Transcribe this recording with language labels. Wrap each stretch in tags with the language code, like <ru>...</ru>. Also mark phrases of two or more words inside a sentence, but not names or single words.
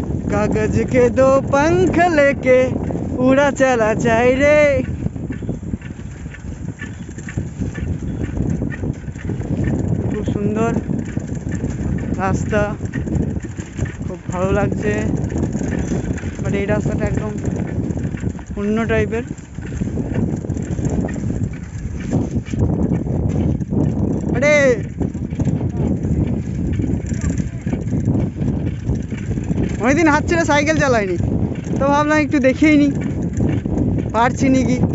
<hi>कागज के दो पंख लेके उड़ा चला जाए रे।</hi> <bn>খুব সুন্দর রাস্তা, খুব ভালো লাগছে। বাট এই রাস্তাটা একদম অন্য টাইপের। আরে অনেকদিন হাত ছেড়ে সাইকেল চালাইনি, তো ভাবলাম একটু দেখেই নি পারছি নাকি।</bn>